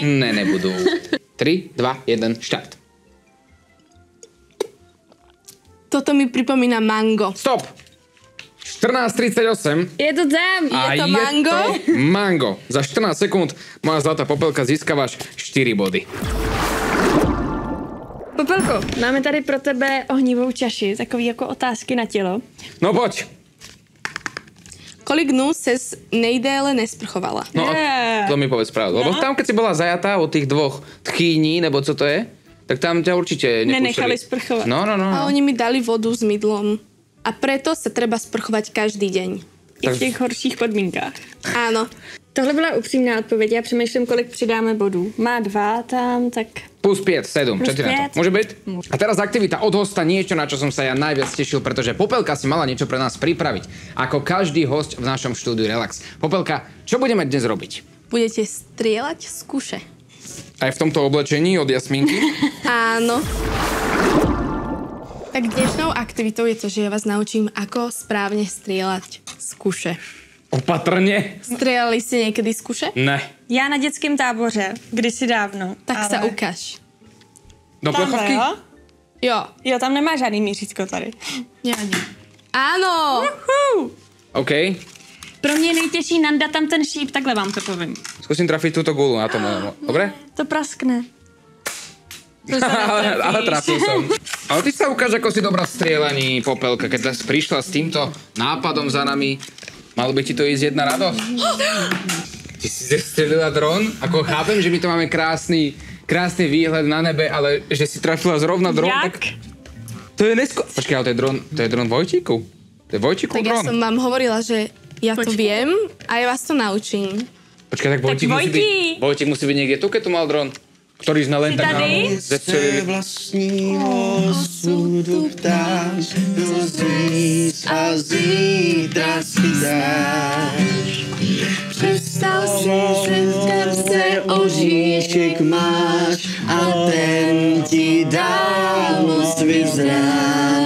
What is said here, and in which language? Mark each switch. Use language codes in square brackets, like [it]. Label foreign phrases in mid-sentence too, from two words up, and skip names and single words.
[sk] Ne, nebudú. 3, 2, 1, štart. Toto mi pripomína mango. Stop! 14:38. Je to tam! A to mango? to mango. Za 14 sekúnd moja zlatá Popelka získavaš 4 body. [cs] Popelko, máme tady pro tebe ohnivou čaši, takový jako otázky na tělo. [sk] No poď. [cs] Kolik dnů ses nejdéle nesprchovala? [sk] No a to mi povedz pravdu. Lebo tam, keď si bola zajatá od tých dvoch tchýní, [cs] nebo co to je, [sk] tak tam ťa určite Nenechali nepúšťali. sprchovať. No. A oni mi dali vodu s mydlom. A preto sa treba sprchovať každý deň. [cs] I v těch horších podmínkách. [sk] Áno. [cs] Tohle byla upřímná odpověď, já přemýšlím, kolik přidáme bodů. Má 2 tam, tak... Plus 5, 7. [sk] Čo Plus ti na 5? to? Môže byť? A teraz aktivita od hosta, niečo, na čo som sa ja najviac tešil, pretože Popelka si mala niečo pre nás pripraviť. Ako každý host v našom štúdiu Relax. Popelka, čo budeme dnes robiť? Budete strieľať z kuše. Aj v tomto oblečení od Jasminky? Áno. Tak dnešnou aktivitou je to, že ja vás naučím, ako správne strieľať z kuše. Opatrne? Strieľali ste niekedy z kuše? [cs] Ne. Já na dětském táboře, kdysi dávno. [sk] Tak sa ukáž. Do plechovky? [cs] jo? Jo. Jo, tam nemá žádný mířítko tady. [sk] Ja nie. Áno! OK. [cs] Pro mě je nejtěžší nandat tam ten šíp, takhle vám to povím. [sk] Skúsim trafiť túto gulu na tom. Dobre? To praskne. ale trafil som. Ale ty sa ukáž, ako si dobrá v strieľaní, Popelka. Keď si prišla s týmto nápadom za nami, malo by ti to ísť jedna radosť. Ty si zestrelila dron? Ako chápem, že my to máme krásny výhľad na nebe, ale že si trafila zrovna dron, [cs] Jak? tak... [sk] To je Počkaj, ale to je dron Vojtíku. To je Vojtíkov Tak ja dron. som vám hovorila, že ja to Počkaj. viem a ja vás to naučím. Počkaj, tak Vojtík musí byť niekde tu, keď tu mal dron. Ktorý sme len Si tak [cs] tady? [sk] zestrelili. [cs] Vlastního osudu ptáš, rozvíc a zítra si dáš. Představ si, že v kapse oříšek máš a ten ti dá moc vyzrát.